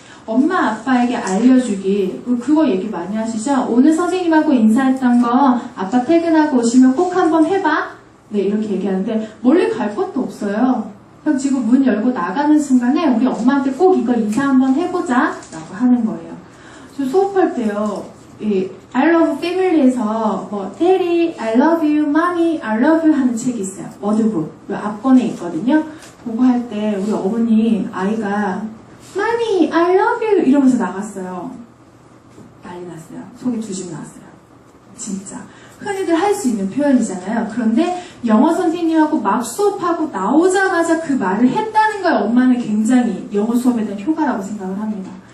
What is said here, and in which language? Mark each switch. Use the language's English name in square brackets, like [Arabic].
[Korean] 엄마 아빠에게 알려주기. 그거 얘기 많이 하시죠? 오늘 선생님하고 인사했던 거 아빠 퇴근하고 오시면 꼭 한번 해봐. 네, 이렇게 얘기하는데 멀리 갈 것도 없어요. 그럼 지금 문 열고 나가는 순간에 우리 엄마한테 꼭 이거 인사 한번 해보자 라고 하는 거예요. 저 수업할 때요. [English] 이 I love family에서 Daddy, I love you, Mommy, I love you [Korean] 하는 책이 있어요. 워드북. 앞권에 있거든요. 그거 할 때 우리 어머니 아이가 [English] Mommy, I love you [Korean] 이러면서 나갔어요. 난리 났어요. 속이 두집 났어요. 진짜. 흔히들 할 수 있는 표현이잖아요. 그런데 영어 선생님하고 막 수업하고 나오자마자 그 말을 했다는 거에 엄마는 굉장히 영어 수업에 대한 효과라고 생각을 합니다.